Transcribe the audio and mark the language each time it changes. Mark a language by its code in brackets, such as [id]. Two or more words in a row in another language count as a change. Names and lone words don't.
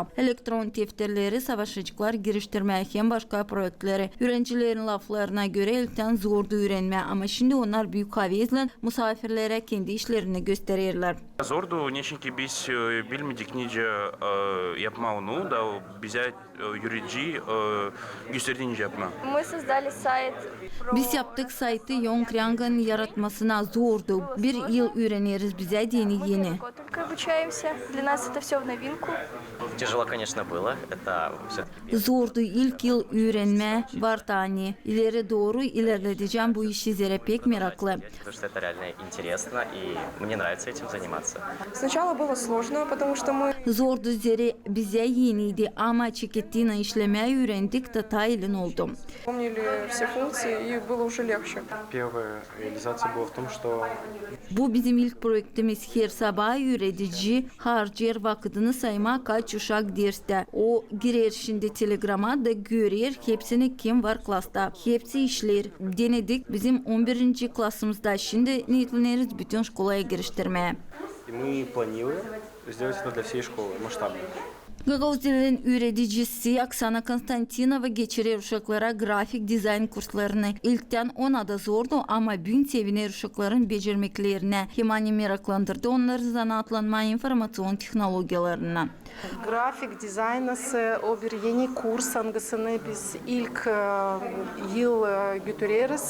[gag] Elektron defterleri, savaşçılar giriştirmeye hem başka proyektleri. Öğrencilerin laflarına göre ilkten zordu öğrenme ama şimdi onlar büyük havezle misafirlere kendi işlerini gösterirler. Zordu, çünkü biz bilmedik nice yapma onu da bize yürüyücü gösterdiğince yapma. [ru] Мы создали сайт. [gag] Biz yaptık saytı Yongryang'ın yaratmasına zordu. Bir yıl öğreniriz bize yeni. [ru] Только обучаемся. Для нас это все в новинку. Тяжело, конечно, было. Это все-таки... [gag] Zordu ilk yıl öğrenme var tane. İleri doğru ilerleteceğim bu işi zere pek meraklı. [ru] Потому что это реально интересно, и мне нравится этим заниматься. Сначала было сложно, потому что мы [gag] Zordu zere bize yeniydi ama çekettiğine işlemeyi öğrendik detaylı oldu. [ru] помнили все функции, и было уже легче. Первая реализация была в том, что [gag] Bu bizim ilk projektimiz. Her sabah üretici harcar vakitini sayma kaç uşak derste. O girer şimdi telegrama da görür hepsini kim var klasta. Hepsi işler. Denedik bizim 11. klasımızda şimdi niyetleniyoruz bütün şkolaya giriştirmeye. [ru] и мы планируем сделать это для всей şколы масштабно. [gag] Gagauziya'nın üreticisi Oksana Konstantinova geçirir uşaklara grafik dizayn kurslarını. İlkten ona da zordu ama bugün seviner uşakların becermeklerine. Hemani meraklandırdı onları zanatlanma informasyon teknolojiyalarına. Grafik dizaynası o bir yeni kurs angısını biz ilk yıl götürüyoruz.